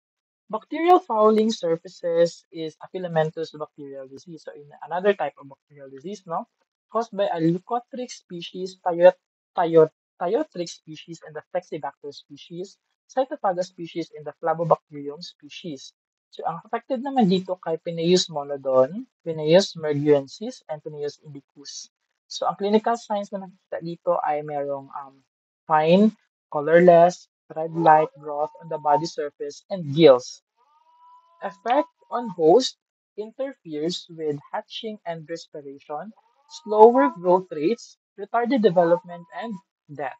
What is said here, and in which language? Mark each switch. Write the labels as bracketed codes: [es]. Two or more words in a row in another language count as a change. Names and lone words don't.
[en] Bacterial fouling surfaces is a filamentous bacterial disease. So in another type of bacterial disease, no, caused by a Leukotrichs species, Thiotrix species, and the Flexibacter species, Cytomyga species, and the Flavobacterium species. [tl] So ang affected naman dito kay Penaeus monodon, Penaeus merguensis, and Penaeus indicus. So ang [en] clinical signs [tl] na nakikita dito ay merong [en] fine, colorless, red-like growth on the body surface, and gills. Effect on host interferes with hatching and respiration, slower growth rates, retarded development, and death.